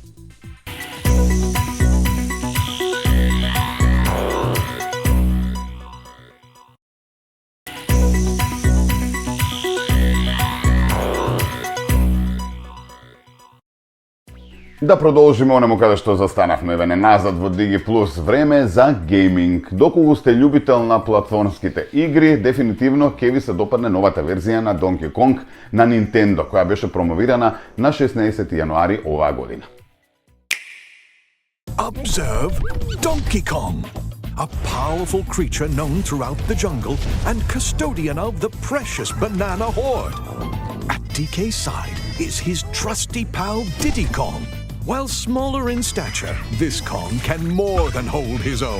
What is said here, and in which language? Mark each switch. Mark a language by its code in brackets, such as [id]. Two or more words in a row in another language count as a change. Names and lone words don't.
[mk] Да продолжиме онаму каде што застанавме вене назад во Digi Plus, време за гейминг. Доколку сте љубител на платформските игри, дефинитивно ќе ви се допадне новата верзија на Donkey Kong на Nintendo, која беше промовирана на 16 јануари оваа година. [en] Observe Donkey Kong, a powerful creature known throughout the jungle and custodian of the precious banana horde. At DK's side is his trusty pal Diddy Kong. While smaller in stature, this Kong can more than hold his own.